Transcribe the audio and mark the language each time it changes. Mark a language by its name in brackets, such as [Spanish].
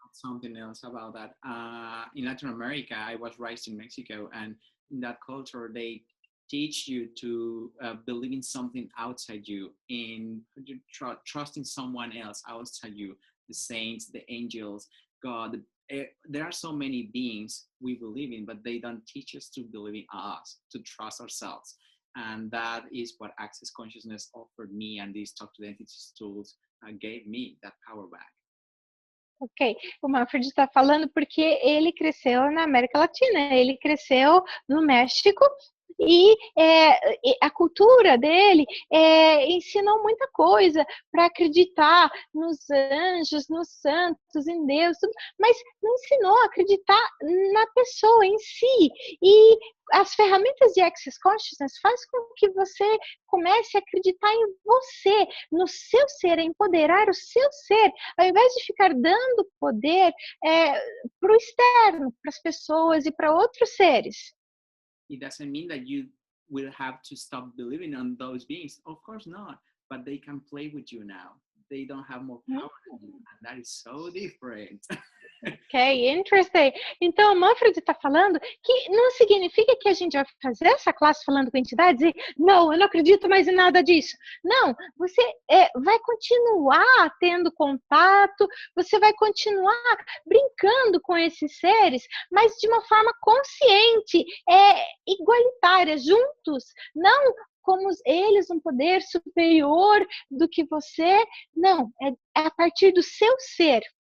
[English] Something else about that. In Latin America, I was raised in Mexico, and in that culture, they teach you to believe in something outside you, in trusting someone else outside you, the saints, the angels, God. There are so many beings we believe in, but they don't teach us to believe in us, to trust ourselves. And that is what Access Consciousness offered me, and these Talk to the Entities tools gave me that power back. [Portuguese] Ok, o Manfred está falando porque ele cresceu na América Latina, ele cresceu no México e a cultura dele ensinou muita coisa para acreditar nos anjos, nos santos, em Deus, tudo, mas não ensinou a acreditar na pessoa em si. E as ferramentas de Access Consciousness faz com que você comece a acreditar em você, no seu ser, a empoderar o seu ser, ao invés de ficar dando poder para o externo, para as pessoas e para outros seres. [English] It doesn't mean that you will have to stop believing on those beings. Of course not, but they can play with you now. They don't have more power than you, and that is so different. Ok, interesting. [Portuguese] Então, o Manfred está falando que não significa que a gente vai fazer essa classe falando com entidades e não, eu não acredito mais em nada disso. Não, você vai continuar tendo contato, você vai continuar brincando com esses seres, mas de uma forma consciente, igualitária, juntos, não como eles um poder superior do que você, não, é a partir do seu ser.